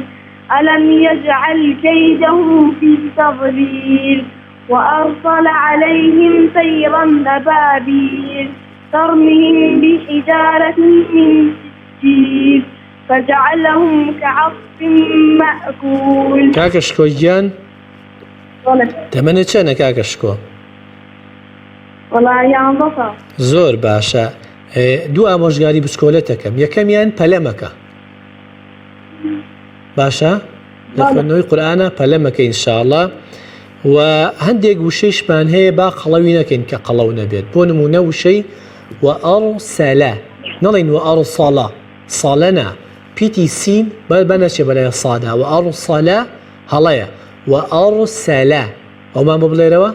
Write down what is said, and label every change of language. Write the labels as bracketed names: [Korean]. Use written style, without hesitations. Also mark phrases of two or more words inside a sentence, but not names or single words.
[Arabic] ألم يجعل كيدهم في تضليل وأرسل عليهم طيرا أبابيل ترميهم بحجارة من سجيل فجعلهم كعصف مأكول. [Central Kurdish] كاكا شكوى جان تمنى چەنە كاكا شكوى؟ [Arabic] والله يا بصر. [Central Kurdish] زۆر باشە. دوو ئامۆژگاری بچکۆلەتەکەم. یەکەمیان پەلەمەکە. باشە؟ لە خوێندنەوەی قورئانە پەلەمەکە ئینشاءڵڵا. و هەندێک وشەیشمان هەیە با قەڵەوی نەکەین کە قەڵەو نەبێت. بۆ نمونە وشەی وەئەڕسەلە نەڵێن وەئەڕسەڵە ساڵەنا پیتی سین بەنەچێ بەلای سادا وەئەڕسەلە هەڵەیە وەئەڕسەلە ئەومان بۆ بڵێرەوە؟